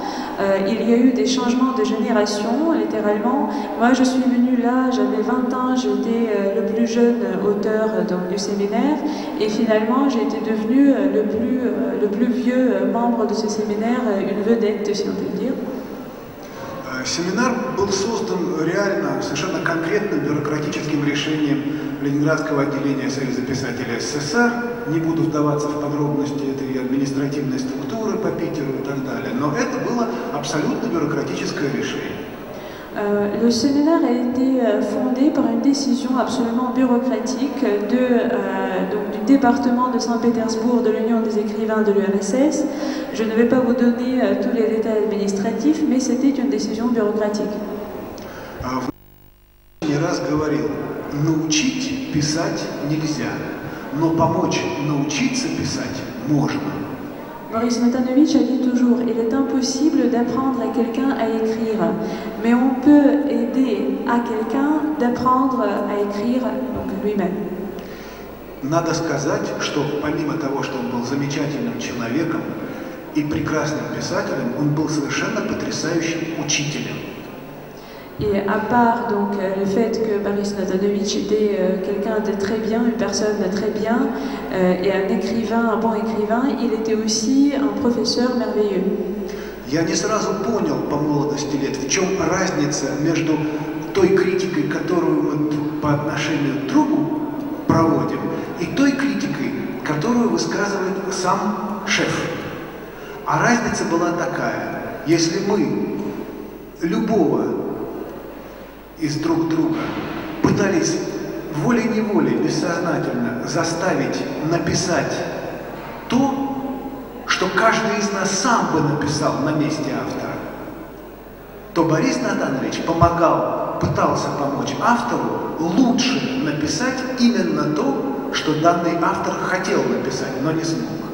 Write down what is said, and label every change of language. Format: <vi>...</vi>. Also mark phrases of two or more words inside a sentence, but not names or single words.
<fr>Il y a eu des changements de génération, littéralement. Moi, je suis venue là, j'avais 20 ans, j'étais le plus jeune auteur donc, du séminaire, et finalement, j'ai été devenue le plus vieux membre de ce séminaire, une vedette, si on peut dire.</fr> <ru>Семинар был создан реально совершенно конкретным бюрократическим решением Ленинградского отделения Союза писателей СССР. Не буду вдаваться в подробности этой административной структуры по Питеру и так далее, но это было абсолютно бюрократическое решение.</ru> <fr>Le séminaire a été fondé par une décision absolument bureaucratique du département de Saint-Pétersbourg de l'Union des écrivains de l'URSS. Je ne vais pas vous donner tous les détails administratifs, mais c'était une décision bureaucratique.</fr> <ru>Не раз говорил, научить писать нельзя, но помочь научиться писать можно.</ru> <fr>Boris Natanovich a dit toujours, il est impossible d'apprendre à quelqu'un à écrire, mais on peut aider à quelqu'un d'apprendre à écrire lui-même.</fr> <ru>Надо сказать, что помимо того, что он был замечательным человеком и прекрасным писателем, он был совершенно потрясающим учителем.</ru> <fr>Et à part donc le fait que Boris Natanovich était quelqu'un de très bien, une personne de très bien, et un écrivain, un bon écrivain, il était aussi un professeur merveilleux.</fr> <ru>Я не сразу понял по молодости лет, в чем разница между той критикой, которую мы по отношению к другу проводим, и той критикой, которую высказывает сам шеф. А разница была такая: если мы любого из друг друга пытались волей-неволей, бессознательно заставить написать то, что каждый из нас сам бы написал на месте автора, то Борис Натанович пытался помочь автору лучше написать именно то, что данный автор хотел написать, но не смог.</ru>